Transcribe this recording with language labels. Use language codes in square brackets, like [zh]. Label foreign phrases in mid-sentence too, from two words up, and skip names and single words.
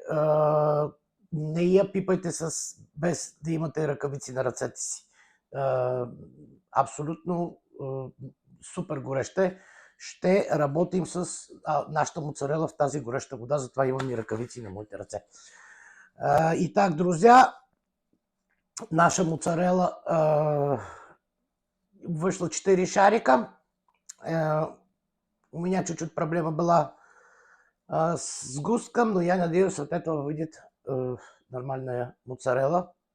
[bg] Не я пипайте без да имате ръкавици на ръцете си. Абсолютно супер горещо е. Ще работим с нашата моцарела в тази гореща вода, затова имам и ръкавици на моите ръце. [ru] И так, друзья, наша моцарела вышла 4 шарика. У меня чуть-чуть проблема была с густком, но я надеюсь, от этого выйдет нормальная моцарелла.